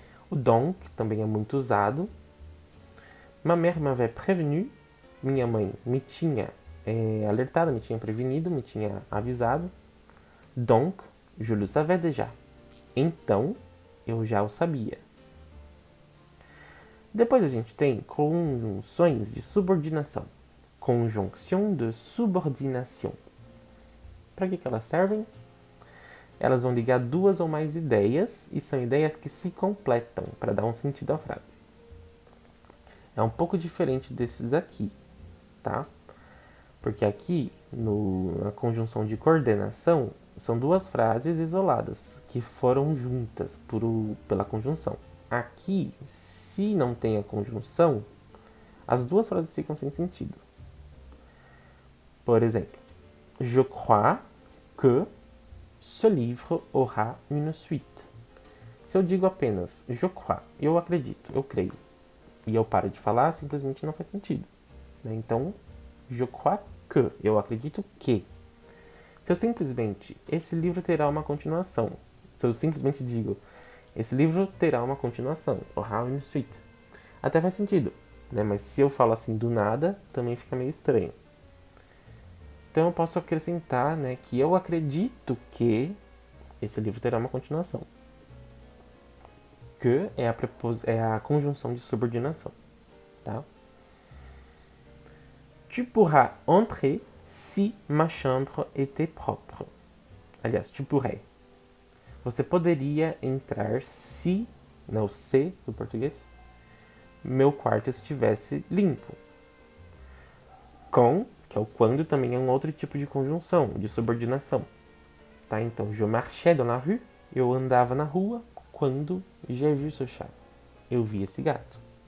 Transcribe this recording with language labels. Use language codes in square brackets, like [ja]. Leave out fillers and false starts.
[pt] O donc também é muito usado. [fr] Ma mère m'avait prévenu, [pt] minha mãe me tinha alertado, me tinha prevenido, me tinha avisado. [fr] Donc, je le savais déjà. [pt] Então, eu já o sabia. Depois a gente tem conjunções de subordinação. [fr] Conjonction de subordination. [pt] Para que elas servem? Elas vão ligar duas ou mais ideias e são ideias que se completam para dar um sentido à frase. É um pouco diferente desses aqui, tá? Porque aqui, na conjunção de coordenação, são duas frases isoladas que foram juntas pela conjunção. Aqui, se não tem a conjunção, as duas frases ficam sem sentido. Por exemplo, [fr] je crois que ce livre aura une suite. [pt] Se eu digo apenas [fr] je crois, [pt] eu acredito, eu creio, e eu paro de falar, simplesmente não faz sentido. Né? Então, [fr] je crois que, [pt] eu acredito que. Se eu simplesmente, esse livro terá uma continuação. Se eu simplesmente digo, esse livro terá uma continuação, [fr] aura une suite. [pt] Até faz sentido, né? Mas se eu falo assim do nada, também fica meio estranho. Então eu posso acrescentar, né, que eu acredito que esse livro terá uma continuação. Que é a conjunção de subordinação, tá? [fr] Tu pourras entrer si ma chambre était propre. [pt] Aliás, [fr] tu pourrais. [pt] Você poderia entrar se, não se do português, meu quarto estivesse limpo. Com, que é o quando, também é um outro tipo de conjunção, de subordinação. Tá? Então, [fr] je marchais dans la rue, [pt] eu andava na rua quando [fr] j'ai vu ce chat. [pt] Eu vi esse gato.